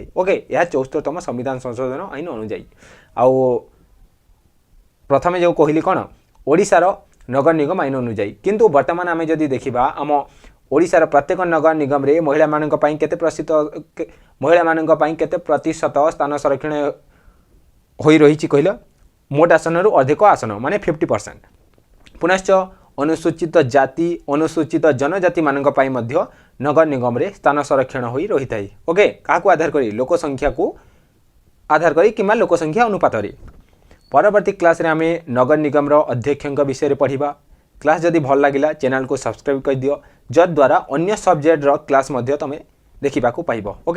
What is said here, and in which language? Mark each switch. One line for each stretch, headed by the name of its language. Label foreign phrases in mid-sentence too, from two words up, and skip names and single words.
Odia: ଓକେ, ଏହା 74ତମ ସମ୍ବିଧାନ ସଂଶୋଧନ ଆଇନ ଅନୁଯାୟୀ। ଆଉ ପ୍ରଥମେ ଯୋ କହିଲି କୋନ ଓଡ଼ିଶାର ନଗର ନିଗମ ଆଇନ ଅନୁଯାୟୀ, କିନ୍ତୁ ବର୍ତ୍ତମାନ ଆମେ ଯଦି ଦେଖିବା ଆମ ଓଡ଼ିଶାର ପ୍ରତ୍ୟେକ ନଗର ନିଗମ ରେ ମହିଳା ମାନଙ୍କ ପାଇଁ କେତେ ପ୍ରତିଶତ ସ୍ଥାନ ସଂରକ୍ଷଣ ହୋଇ ରହି କହଲ ମୋଟ ଆସନ ରୁ ଅଧିକ ଆସନ ମାନେ 50%। ପୁନଶ୍ଚ ଅନୁସୂଚିତ ଜାତି ଅନୁସୂଚିତ ଜନଜାତି ମାନଙ୍କ ପାଇଁ ମଧ୍ୟ ନଗର ନିଗମ ରେ ସ୍ଥାନ ସଂରକ୍ଷଣ ହୋଇ ରହି ଥାଏ। ଓକେ, କାହାକୁ ଆଧାର କରି ଲୋକ ସଂଖ୍ୟା କୁ ଆଧାର କରି କିମ୍ବା ଲୋକ ସଂଖ୍ୟା ଅନୁପାତ ରେ। ପରବର୍ତ୍ତୀ କ୍ଲାସ ରେ ଆମେ ନଗର ନିଗମ ର ଅଧ୍ୟକ୍ଷଙ୍କ ବିଷୟ ରେ ପଢ଼ିବା। କ୍ଲାସ ଯଦି ଭଲ ଲାଗିଲା ଚ୍ୟାନେଲ କୁ ସବସ୍କ୍ରାଇବ କରି ଦିଅ, ଯଦ୍ୱାରା ଅନ୍ୟ ସବଜେକ୍ଟ ର କ୍ଲାସ ମଧ୍ୟ ତମେ ଦେଖିବା କୁ ପାଇବ।